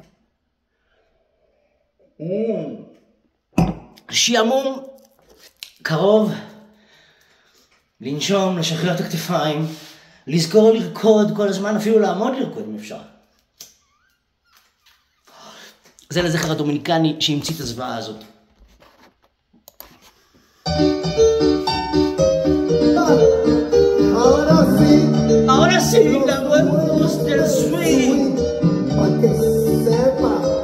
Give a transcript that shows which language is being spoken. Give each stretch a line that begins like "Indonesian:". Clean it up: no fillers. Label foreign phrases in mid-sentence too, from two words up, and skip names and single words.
Hebrew: שיעמום, קרוב, לנשום, לשחרר את הכתפיים, לזכור לרקוד כל הזמן, אפילו לעמוד לרקוד אם אפשר. זה לזכר הדומיניקני שהמציא את הזוועה הזאת.
Spanish: Ahora sí, la buenos del swing. Pa' que sepa.